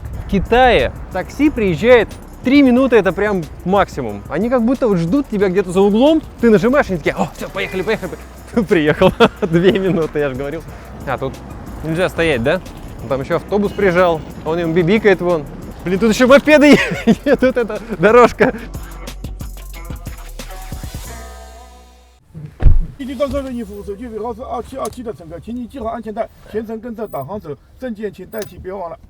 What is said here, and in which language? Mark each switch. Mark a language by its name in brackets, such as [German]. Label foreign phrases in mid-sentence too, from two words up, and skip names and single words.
[Russian] В Китае такси приезжает 3 минуты, это прям максимум. Они как будто вот ждут тебя где-то за углом, ты нажимаешь, и они такие: о, все, поехали. Приехал, 2 минуты, я же говорил. А тут нельзя стоять, да? Там еще автобус приезжал, он им бибикает вон. Блин, тут еще мопеды едут, тут эта дорожка. [Chinese] 滴滴公车任意服务，手机尾号是2727的乘客，请你系好安全带，全程跟着导航走，证件请带齐，别忘了。